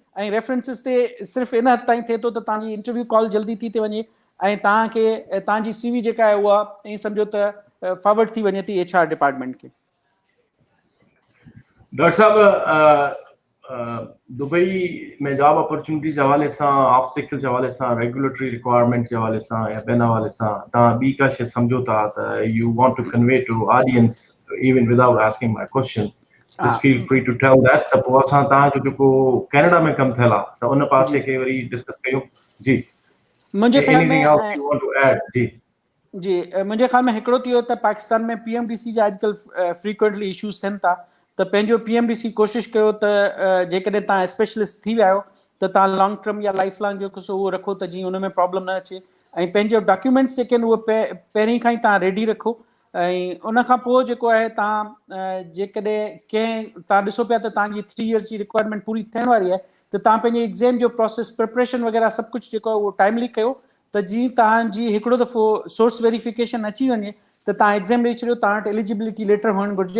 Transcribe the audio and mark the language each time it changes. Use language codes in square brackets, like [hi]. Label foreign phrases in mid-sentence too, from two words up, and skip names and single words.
[sd] ऐं रेफरेंसिस ते सिर्फ़ु इन हद ताईं थिए थो त तव्हांजी [en] interview call [sd] जल्दी थी वञे ऐं तव्हांखे तव्हांजी CV जेका आहे उहा ईअं सम्झो त फॉरवर्ड थी वञे थी [en] HR department [sd] खे। डॉक्टर साहब दुबई में [en] job opportunities [sd] जे हवाले सां, ऑब्स्टिकल जे हवाले सां, [en] regulatory requirement [sd] जे हवाले सां या ॿियनि हवाले सां तव्हां ॿी का शइ सम्झो था त [en] you want to convey to audience even without asking my question, just feel free to tell that, [sd] त पोइ असां तव्हांजो जेको कैनेडा में कमु थियल आहे त उन पासे खे वरी डिस्कस कयूं। जी, मुंहिंजे ख़्याल [en] एनीथिंग [sd] में [en] else you want to add? जी [sd] जी मुंहिंजे ख़्याल में हिकिड़ो थी वियो त पाकिस्तान में PMDC जा अॼुकल्ह [en] frequently issues [sd] थियनि था, त पंहिंजो PMDC कोशिशि कयो त जेकॾहिं तव्हां स्पेशलिस्ट थी विया आहियो त तव्हां [en] long term [sd] या [en] life long [sd] जेको सो उहो रखो त जीअं हुन में प्रॉब्लम न अचे, ऐं पंहिंजो डॉक्यूमेंट्स जेके आहिनि उहे पहिरीं खां ई तव्हां रेडी रखो। ऐं उन खां पोइ जेको आहे तव्हां जेकॾहिं तव्हां ॾिसो पिया त तव्हांजी 3 इयर्स जी रिक्वायरमेंट पूरी थियण वारी आहे त तव्हां पंहिंजे एग्ज़ाम जो [en] process preparation [sd] वग़ैरह सभु कुझु जेको आहे उहो टाइमली कयो, त जीअं तव्हांजी हिकिड़ो दफ़ो [en] source verification [sd] अची वञे त तव्हां एग्ज़ाम ॾेई छॾियो, तव्हां वटि [en] eligibility letter [sd] हुअणु घुरिजे।